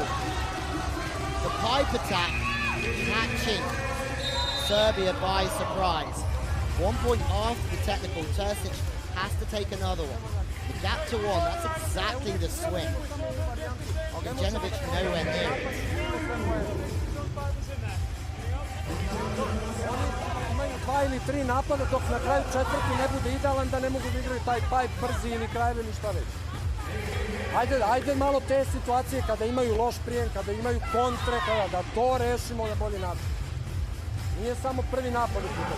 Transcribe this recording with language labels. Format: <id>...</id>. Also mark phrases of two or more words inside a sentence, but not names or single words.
<en>The pipe attack catching Serbia by surprise. 1 point after the technical, Terzic has to take another one. The gap to 1, that's exactly the swing. Organjanovic nowhere near it.</en> <sr>imaju 2 ili 3 napada dok na kraju četvrti ne bude idealan da ne mogu da igraju taj pipe brzi ili krajeve ili šta već. Ajde malo te situacije kada imaju loš prijem, kada imaju kontre, kada da to rešimo na bolji način. Nije samo prvi napad u pitanju.</sr>